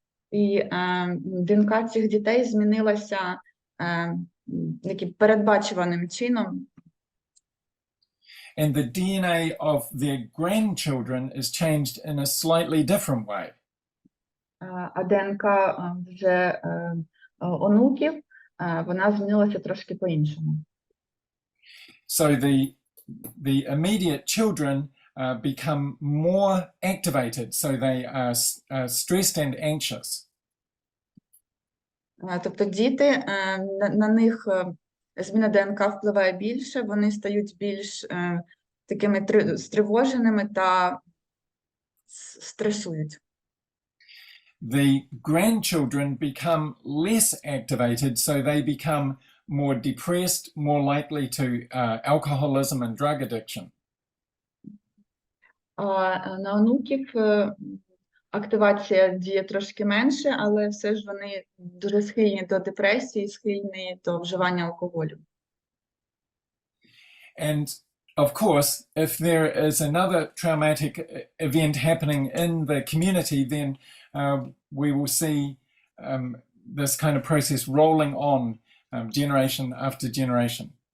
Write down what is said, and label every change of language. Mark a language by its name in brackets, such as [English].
[Ukrainian] І ДНК цих дітей змінилася таким передбачуваним чином. [English] And the DNA of their grandchildren is changed in a slightly different way. [Ukrainian] А ДНК вже онуків, вона змінилася трошки по-іншому. [English] So the immediate children become more activated, so they are stressed and anxious. [Ukrainian] Тобто діти, на них зміна ДНК впливає більше, вони стають більш такими стривоженими та стресують. [English] The grandchildren become less activated, so they become more depressed, more likely to alcoholism and drug addiction. [Ukrainian] На онуків активація діє трошки менше, але все ж вони дуже схильні до депресії, схильні до вживання алкоголю. [English] And of course, if there is another traumatic event happening in the community, then we will see this kind of process rolling on generation after generation.